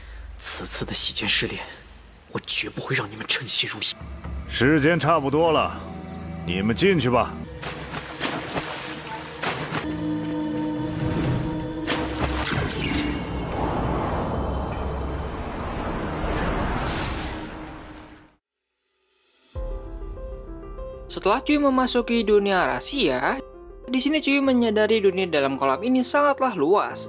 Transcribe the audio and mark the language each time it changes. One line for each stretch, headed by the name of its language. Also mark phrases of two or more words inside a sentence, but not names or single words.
Chinese: 此次的洗剑试炼，我绝不会让你们称心如意。时间差不多了，你们进去吧。
Indonesian: Setelah Cuyun memasuki dunia rahasia, di sini Cuyun menyadari dunia dalam kolam ini sangatlah luas.